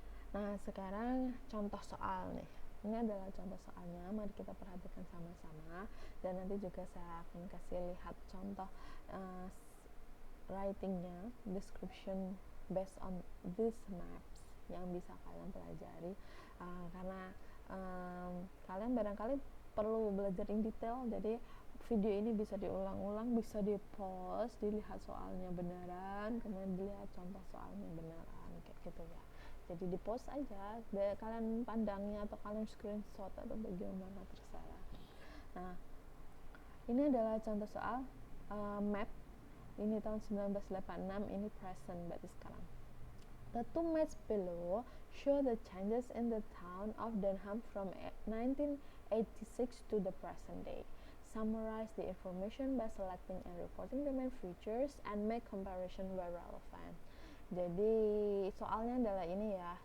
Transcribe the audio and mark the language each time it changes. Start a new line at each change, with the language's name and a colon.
Indonesian: Nah, sekarang contoh soal nih. Ini adalah contoh soalnya, mari kita perhatikan sama-sama, dan nanti juga saya akan kasih lihat contoh writingnya,
English: description based on these maps
Indonesian: yang bisa kalian pelajari, karena kalian barangkali perlu belajar
English: in detail,
Indonesian: jadi video ini bisa diulang-ulang, bisa di-pause, dilihat soalnya beneran, kemudian dilihat contoh soalnya beneran, kayak gitu ya. Jadi di-pause aja, kalian pandangnya atau kalian screenshot atau bagaimana, terserah. Nah, ini adalah contoh soal map. Ini tahun 1986, ini present berarti sekarang.
English: The two maps below show the changes in the town of Denham from 1986 to the present day. Summarize the information by selecting and reporting the main features and make comparison where relevant.
Indonesian: Jadi soalnya adalah ini ya.